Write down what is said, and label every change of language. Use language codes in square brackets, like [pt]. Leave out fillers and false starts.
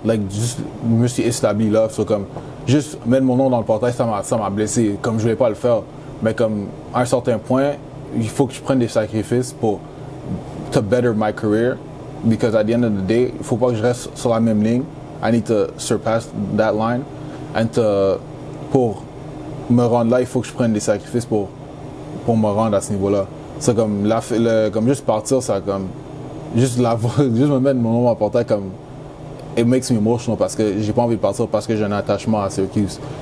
[fr] Juste, je me suis établi là. So, comme, juste mettre mon nom dans le portail, ça m'a blessé. Comme je voulais pas le faire. Mais comme, à un certain point, il faut que je prenne des sacrifices pour [en] to better my career. Because at the end of the day, [fr] il faut pas que je reste sur la même ligne. [en] I need to surpass that line. [fr] And pour me rendre là, il faut que je prenne des sacrifices pour me rendre à ce niveau-là. C'est comme, comme juste partir, ça comme, juste me mettre mon nom dans le portail, comme, [en] it makes me emotional [fr] parce que j'ai pas envie de partir parce que j'ai un attachement à Syracuse.